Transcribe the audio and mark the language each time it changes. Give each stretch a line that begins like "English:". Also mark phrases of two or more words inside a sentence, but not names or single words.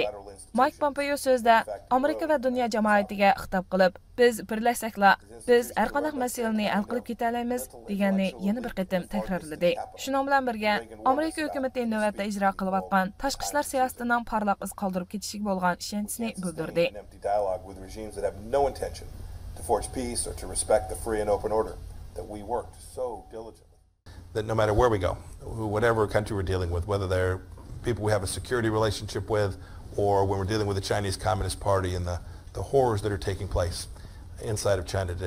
Uzbek: Mike Pompeo so'zda Amerika va dunyo jamoatiga xitob qilib, biz birlashsakla, biz har qanday masalani hal qilib keta olamiz deganni yana bir qatam takrorladi. Shuning bilan birga, Amerika hukumati navbatda ijro qilayotgan tashqi ishlar siyosatining parlaq iz qoldirib ketishiga bo'lgan ishonchini bildirdi.
English: That no matter where we go, whatever country we're dealing with, whether they're people we have a security relationship with, or when we're dealing with the Chinese Communist Party and the horrors that are taking place inside of China today.